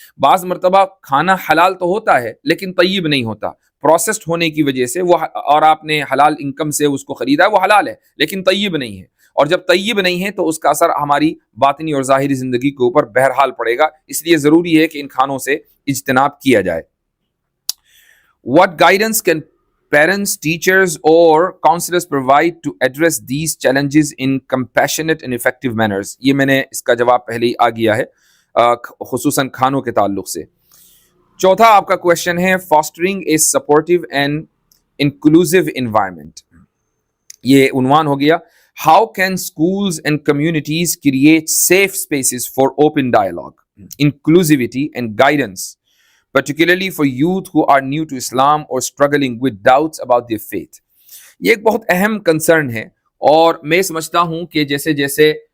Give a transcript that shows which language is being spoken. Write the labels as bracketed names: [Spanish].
[Urdu] بعض مرتبہ کھانا حلال تو ہوتا ہے لیکن طیب نہیں ہوتا, پروسیسڈ ہونے کی وجہ سے وہ, اور آپ نے حلال انکم سے اس کو خریدا ہے, وہ حلال ہے لیکن طیب نہیں ہے, اور جب طیب نہیں ہے تو اس کا اثر ہماری باطنی اور ظاہری زندگی کے اوپر بہرحال پڑے گا. اس لیے ضروری ہے کہ ان کھانوں سے اجتناب کیا جائے. [English] What guidance can parents, teachers or counselors provide to address these challenges in compassionate and effective manners؟ [Urdu] یہ میں نے اس کا جواب پہلے ہی آ گیا ہے, خصوصاً کھانوں کے تعلق سے. چوتھا آپ کا کوشچن ہے [English] fostering a supportive and inclusive environment. [Urdu] یہ عنوان ہو گیا [English] How can schools and communities create safe spaces for open dialogue, inclusivity and guidance, particularly for youth who are new to Islam or struggling with doubts about their faith؟ [Urdu] یہ ایک بہت اہم concern ہے, اور میں سمجھتا ہوں کہ جیسے جیسے